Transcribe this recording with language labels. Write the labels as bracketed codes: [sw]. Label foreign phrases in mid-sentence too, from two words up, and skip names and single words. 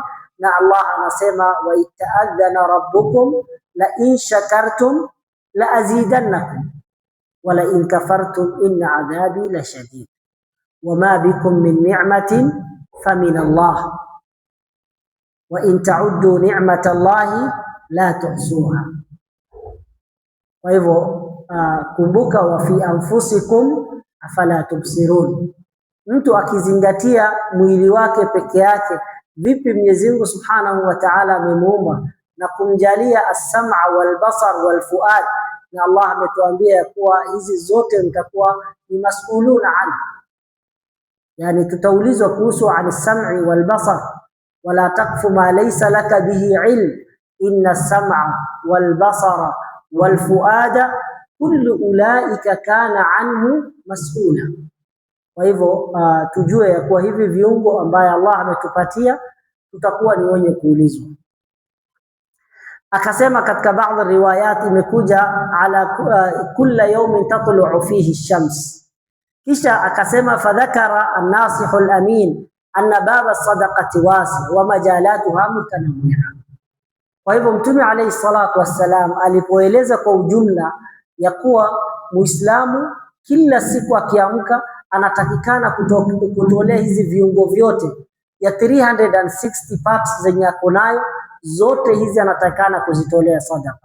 [sw] Na Allah anasema [ar] وإذ تأذن ربكم لئن شكرتم لأزيدنكم ولئن كفرتم إن عذابي لشديد وما بكم من نعمة فمن الله وإن تعدوا نعمة الله لا تحصوها. [sw] Kwa hivyo kumbuka, [ar] وفي أنفسكم أفلا تبصرون. [sw] Mtu akizingatia mwili wake peke yake, vipi Mwenyezi Mungu [ar] سبحانه وتعالى [sw] amemuumba na kumjalia [ar] السمع والبصر والفؤاد, [sw] na Allah ametuambia kuwa hizi zote mtakuwa ni [ar] مسؤولون عن, [sw] yani tutaulizwa kuhusu [ar] السمع والبصر، ولا تقف ما ليس لك به علم إن السمع والبصر والفؤاد كل أولئك كان عنه مسؤولا. [sw] Kwa hivyo tujue ya kuwa hivi viungo ambaye Allah ametupatia tutakuwa ni wenye kuulizwa. Akasema katika baadhi riwayat imekuja [ar] على كل يوم تطلع فيه الشمس. [sw] Kisha akasema [ar] فذكر الناصح الأمين أن باب الصدقة واسع ومجالاتها متنوعة. [sw] Kwa hivyo Mtume [ar] عليه الصلاة والسلام [sw] alipoeleza kwa ujumla ya kuwa Muislamu kila siku akiamka anatakikana kutolea hizi viungo vyote ya 360 parts zenye ako nayo, zote hizi anatakikana kuzitolea sadaka.